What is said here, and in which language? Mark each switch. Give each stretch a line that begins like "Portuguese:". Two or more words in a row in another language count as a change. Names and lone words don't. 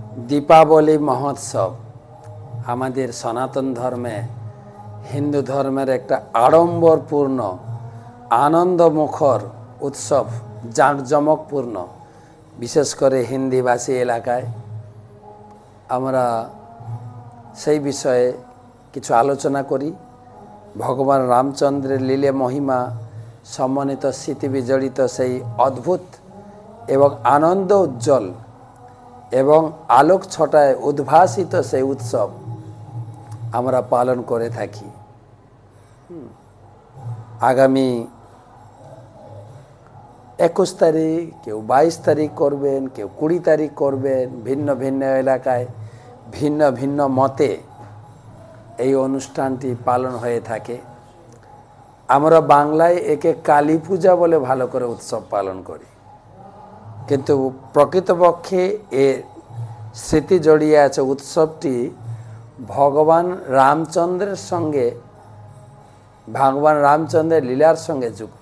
Bangla: দীপাবলি মহোৎসব আমাদের সনাতন ধর্মে হিন্দু ধর্মের এক আড়ম্বরপূর্ণ আনন্দমুখর উৎসব জাঁকজমকপূর্ণ বিশেষ করে হিন্দি ভাষী এলাকায় আমরা সেই বিষয়ে কিছু আলোচনা করি। ভগবান রামচন্দ্রের লীলে মহিমা সম্মানিত স্মৃতি বিজড়িত সেই অদ্ভুত এবং আনন্দ উজ্জ্বল এবং আলোক ছটায় উদ্ভাসিত সে উৎসব আমরা পালন করে থাকি। আগামী 21 তারিখ কেউ 22 তারিখ করবেন কেউ 20 তারিখ করবেন ভিন্ন ভিন্ন এলাকায় ভিন্ন ভিন্ন মতে এই অনুষ্ঠানটি পালন হয়ে থাকে। আমরা বাংলায় একে কালী পূজা বলে ভালো করে উৎসব পালন করি, কিন্তু প্রকৃতপক্ষে এর স্মৃতি জড়িয়ে আছে। উৎসবটি ভগবান রামচন্দ্রের সঙ্গে ভগবান রামচন্দ্রের লীলার সঙ্গে যুক্ত।